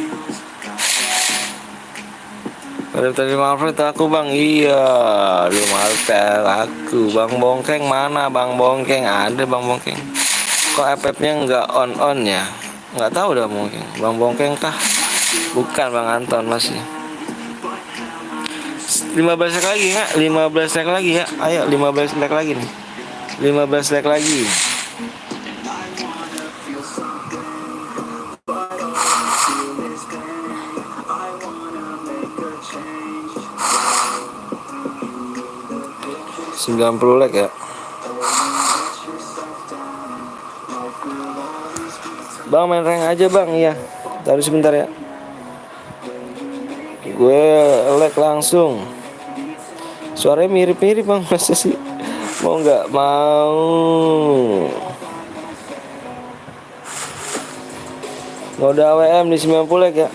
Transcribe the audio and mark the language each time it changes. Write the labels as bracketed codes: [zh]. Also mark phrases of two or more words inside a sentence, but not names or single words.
[id] Terima kasih aku bang, iya terima kasih aku. Bang Bongkeng mana bang Bongkeng? Ada bang Bongkeng. Kok FF-nya nggak on ya? Nggak tahu dah mungkin. Bang Bongkeng kah? Bukan bang Anton masih. 15 like lagi nggak? 15 like lagi ya. Ayo 15 like lagi nih. 15 like lagi. Sembilan puluh like ya. Bang main rank aja bang, iya. Taruh sebentar ya. Gue like langsung. Suaranya mirip-mirip bang, masa sih? Mau nggak mau? Mode AWM di 90 like ya.